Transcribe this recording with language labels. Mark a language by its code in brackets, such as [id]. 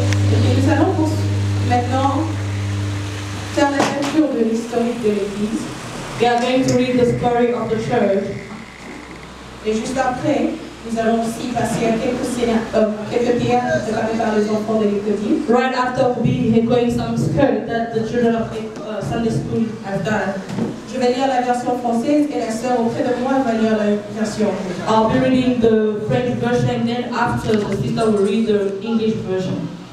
[fr] Et nous allons maintenant faire la lecture de l'historique de l'Église. [en] We are going to read the story of the church. [fr] Et juste après, nous allons aussi passer à quelques prières préparées par les enfants de l'école. [en] Right after we'll be going some skirt that the children of Sunday school have done. [fr] Je vais lire la version française et la sœur auprès de moi va lire la version. [en] I'll be reading the French version and then after the sister will read the English version.